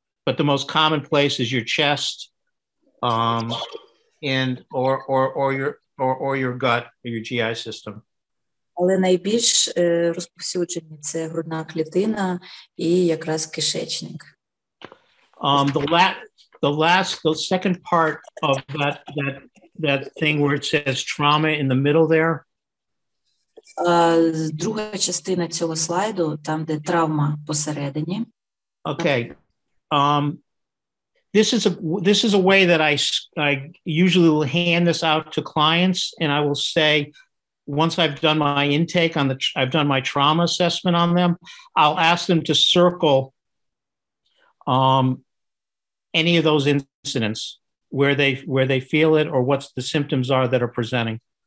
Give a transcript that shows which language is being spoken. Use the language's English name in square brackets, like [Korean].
[English] But the most common place is your chest, and or your gut or your GI system. [Ukrainian] Але найбільш розповсюджені це грудна клітина і якраз кишечник. [English] The second part of that thing where it says trauma in the middle there. [Ukrainian] Друга частина цього слайду, там де травма посередині. [English] Okay. This is a way that I usually will hand this out to clients, and I will say, once I've done my intake I've done my trauma assessment on them, I'll ask them to circle any of those incidents where they feel it or what the symptoms are that are presenting.